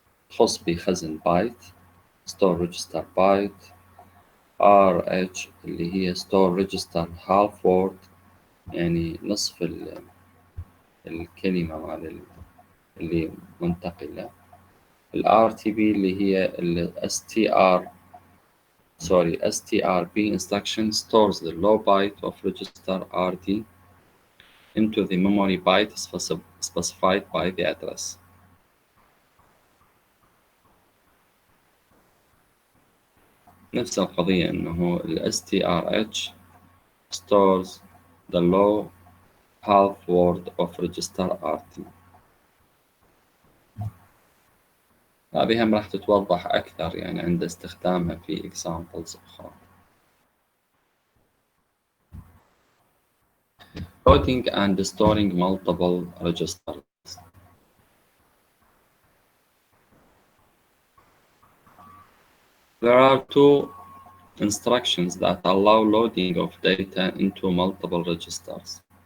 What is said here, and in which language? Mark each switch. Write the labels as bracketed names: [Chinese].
[Arabic] تخص بخزن بايت [English] store register byte, RH اللي هي store register half word [Arabic] يعني نصف الكلمة مال اللي منتقلة، [English] RTB اللي هي STRB instruction stores the low byte of register RD into the memory byte specified by the address. [Arabic] نفس القضية إنه [English] STRH stores the low half word of register RT. [Arabic] هذه هم راح تتوضح أكثر يعني عند استخدامها في examples أخرى. [English] loading and storing multiple registers. There are two instructions that allow loading of data into multiple registers.